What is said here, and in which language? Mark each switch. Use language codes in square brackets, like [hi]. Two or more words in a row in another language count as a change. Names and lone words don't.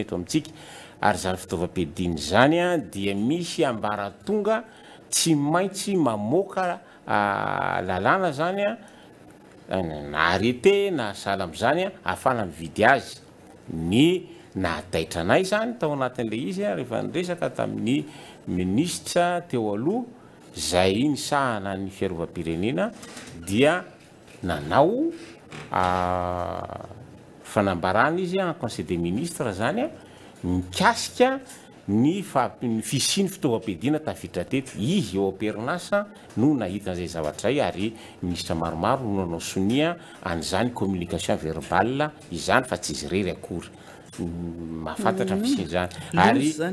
[mg] eto amintsika ary zany fitaovam-piadiana zany a dia misy ambaratonga tsy maintsy mamoaka lalàna zany a na arete na sala am'izany a ahafana mividy azy ny nahataitra anay zany tao anatin'le izy a rehefa niresaka tamin'ny ministra teo aloha zay nisahana ny fiarovam-pirenena dia nanao fanambarana izy [fr] en conseil des ministres [mg] zany a mikasika ny fisiny fitaovam-piadiana tafiditra teto izy eo am-perinasa no nahitan'izay zavatra zay ary ministra maromaro no nanao sonia an'izany [fr] communication verbale [mg] izany fa tsy izy rery akory mahafantatra fisiny zany ary